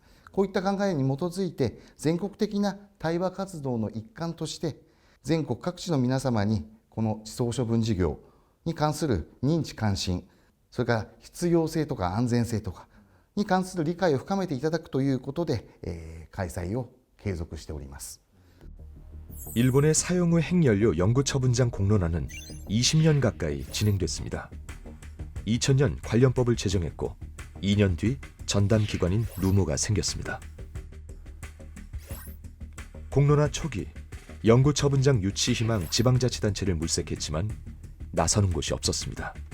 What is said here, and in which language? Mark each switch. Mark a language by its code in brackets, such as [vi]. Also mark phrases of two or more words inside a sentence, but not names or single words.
[ja] こういった考えに基づいて、全国的な対話活動の一環として、全国各地の皆様にこの思想処分事業に関する認知関心、それから必要性とか安全性とかに関する理解を深めていただくということで、開催を継続しております。 [ko] 일본의 사용 후 핵연료 영구 처분장 공론화는 20년 가까이 진행됐습니다. 2000년 관련법을 제정했고 2년 뒤 전담 기관인 누모가 생겼습니다. 공론화 초기 영구 처분장 유치 희망 지방자치단체를 물색했지만 나서는 곳이 없었습니다.